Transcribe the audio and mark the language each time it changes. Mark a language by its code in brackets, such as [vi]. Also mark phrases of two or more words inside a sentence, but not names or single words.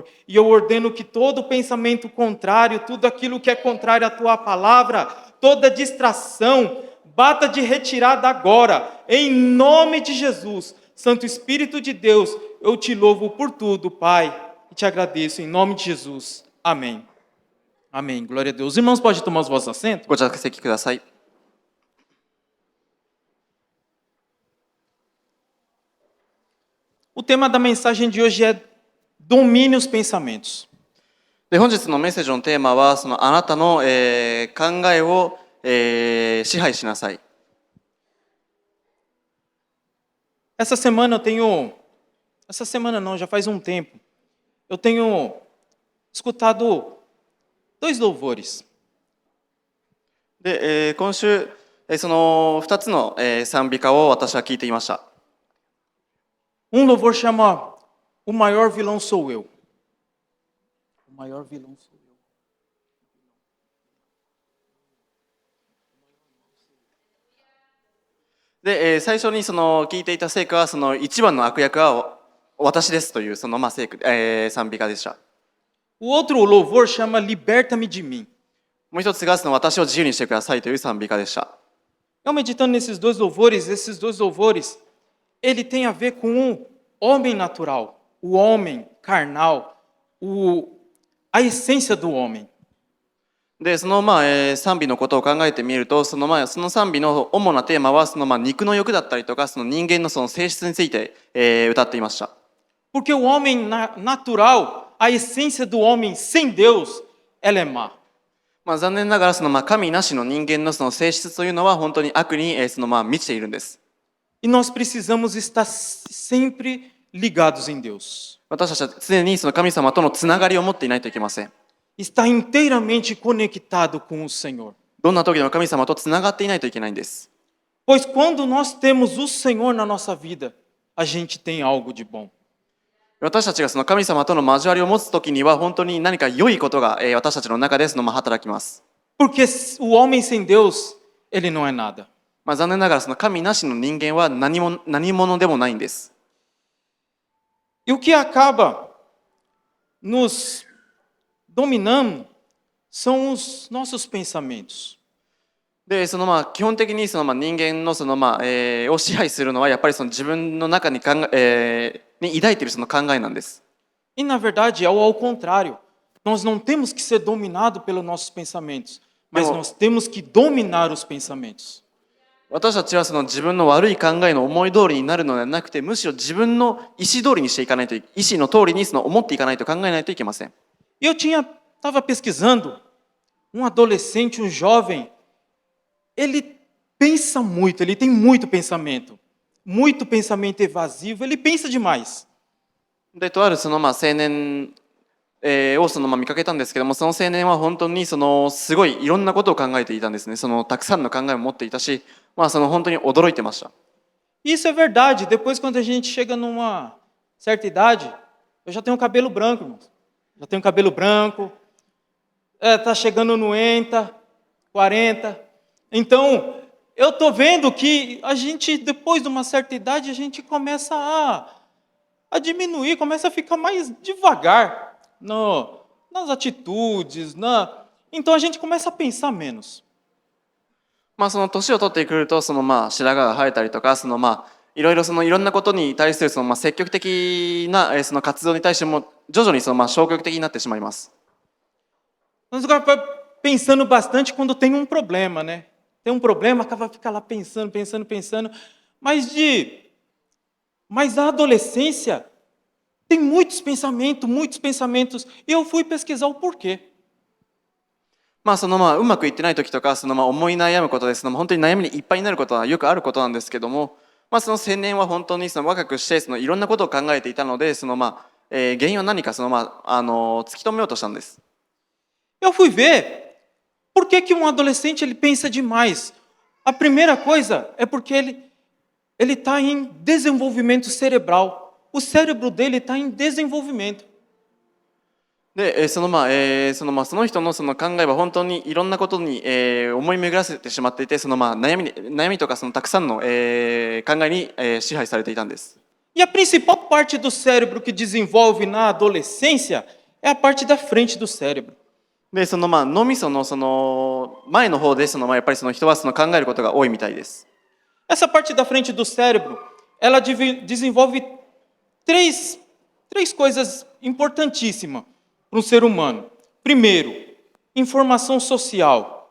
[pt] E eu ordeno que todo pensamento contrário, tudo aquilo que é contrário à Tua palavra, toda distração, bata de retirada agora. Em nome de Jesus. Santo Espírito de Deus, eu Te louvo por tudo, Pai. E Te agradeço em nome de Jesus. Amém. Amém. Glória a Deus. Irmãos, pode tomar os vossos assentos? [ja] ご着席ください。 [pt] O tema da mensagem de hoje é domine os pensamentos. [ja] で、本日のメッセージのテーマは、そのあなたの、考えを、支配しなさい。 [pt] Essa semana eu tenho... Essa semana não, já faz um tempo. Eu tenho escutado 2 louvores. [ja] で、今週、その2つの、賛美歌を私は聞いていました。 [pt] Um louvor chama O Maior Vilão Sou Eu. O maior vilão sou eu. [ja] で、最初にその聞いていた聖句は、その一番の悪役は私ですというその聖句、賛美歌でした。 [pt] O outro louvor chama Liberta-me de mim. [ja] もう一つがその私を自由にしてくださいという賛美歌でした。 [pt] Eu meditando nesses 2 louvores, ele tem a ver com o homem natural, o homem carnal, a essência do homem. [ja] で、その賛美のことを考えてみると、その賛美の主なテーマはその肉の欲だったりとか、その人間のその性質について、歌っていました。 [pt] Porque o homem natural, a essência do homem sem Deus, ela é má. [ja] 残念ながらその神なしの人間のその性質というのは本当に悪にその満ちているんです。 [pt] E nós precisamos estar sempre ligados em Deus. [ja] 私たちは常にその神様とのつながりを持っていないといけません。 [pt] Estar inteiramente conectado com o Senhor. [ja] どんな時でも神様とつながっていないといけないんです。 [pt] Pois quando nós temos o Senhor na nossa vida, a gente tem algo de bom. [ja] 私たちがその神様との交わりを持つ時には本当に何か良いことが私たちの中でその働きます。 [pt] Porque o homem sem Deus, ele não é nada. [ja] まあ、残念ながらその神なしの人間は何者でもないんです。 [pt] E o que acaba nos dominando são os nossos pensamentos. [ja] でその基本的にその人間のを支配するのはやっぱりその自分の中にに抱いているその考えなんです。 [pt] E na verdade é ao contrário. Nós não temos que ser dominados pelos nossos pensamentos, mas nós temos que dominar os pensamentos. [ja] 私たちはその自分の悪い考えの思い通りになるのではなくて、むしろ自分の意思通りにしていかないと、意思の通りにその思っていかないと考えないといけません。 [pt] E eu estava pesquisando, um adolescente, um jovem, ele pensa muito, ele tem muito pensamento evasivo, ele pensa demais. [ja] でとあるその青年をその見かけたんですけども、その青年は本当にそのすごいいろんなことを考えていたんですね。そのたくさんの考えを持っていたし、その本当に驚いてました。 [pt] Isso é verdade. Depois, quando a gente chega numa certa idade, eu já tenho cabelo branco, irmãos. Já tenho cabelo branco, tá chegando no 40. Então, eu tô vendo que a gente, depois de uma certa idade, a gente começa a diminuir, começa a ficar mais devagar nas atitudes, então a gente começa a pensar menos. [ja] その年を取ってくるとその白髪が生えたりとか、そのいろいろそのいろんなことに対するその積極的なその活動に対しても徐々にその消極的になってしまいます。 [pt] Nós acabamos pensando bastante quando tem um problema, né? Tem um problema, acaba ficar lá pensando, mas a adolescência tem muitos pensamentos, e eu fui pesquisar o porquê. [ja] そのうまくいってない時とか、その思い悩むことで、その本当に悩みにいっぱいになることはよくあることなんですけども、その青年は本当にその若くしてそのいろんなことを考えていたので、その原因は何かその突き止めようとしたんです。 [pt] Eu fui ver por que adolescente ele pensa demais. A primeira coisa é porque ele está em desenvolvimento cerebral. O cérebro dele está em desenvolvimento. [ja] でその人のその考えは本当にいろんなことに思い巡らせてしまっていて、その悩みとかそのたくさんの考えに支配されていたんです。 [pt] E a principal parte do cérebro que desenvolve na adolescência é a parte da frente do cérebro. [ja] でその脳みそのその前の方でそのやっぱりその人はその考えることが多いみたいです。 [pt] Essa parte da frente do cérebro, ela desenvolve três coisas importantíssimas para um ser humano. Primeiro, informação social.